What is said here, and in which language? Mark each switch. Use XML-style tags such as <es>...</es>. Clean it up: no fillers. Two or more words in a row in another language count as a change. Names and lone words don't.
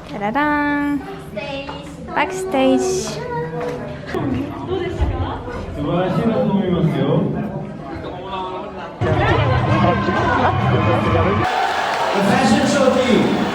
<en>Tadadam. Backstage.</en> <ja>素晴らしいなと思いますよ。</ja> <en>The fashion show team.</en>